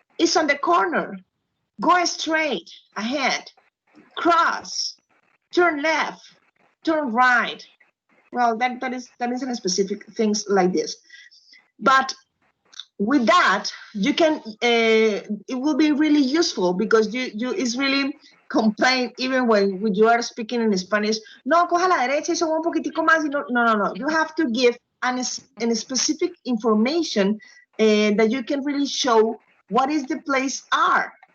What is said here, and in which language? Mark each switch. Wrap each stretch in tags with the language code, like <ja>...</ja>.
<en>It's on the corner. Go straight ahead. Cross. Turn left. Turn right. Well, that is a specific things like this. But with that, you can it will be really useful because you is really complain even when you are speaking in Spanish.</en> <es>No, coja la derecha y sube un poquitico más. No.</es> <en>You have to give an specific information that you can really show what is the place are.</en>